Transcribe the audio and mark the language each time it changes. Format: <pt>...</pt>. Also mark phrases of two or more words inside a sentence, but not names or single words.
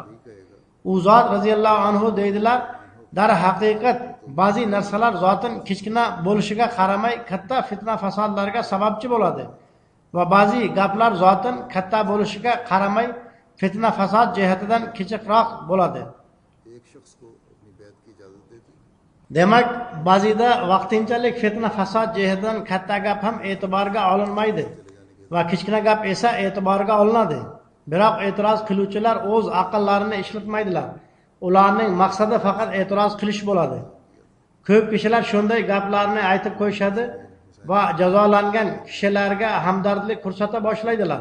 <uz>U zot</uz> <ar>رضي الله عنه</ar> <uz>deydilar, dar haqiqat ba'zi narsalar zotin kichkina bo'lishiga qaramay katta fitna fasodlarga sababchi bo'ladi va ba'zi gaplar zotin katta bo'lishiga qaramay fitna fasod jihatidan kichikroq bo'ladi.</uz> <ur>ایک شخص کو اپنی بیعت کی اجازت دے دی,</ur> <uz>Demak, ba'zida vaqtinchalik fitna fasod jihatidan katta gap ham e'tiborga olinmaydi va kichkina gap esa e'tiborga olinadi. Biroq e'tiroz qiluvchilar o'z aqllarini ishlatmaydilar. Ularning maqsadi faqat e'tiroz qilish bo'ladi. Ko'p kishilar shunday gaplarni aytib qo'yishadi va jazolangan kishilarga hamdardlik ko'rsata boshlaydilar.</uz>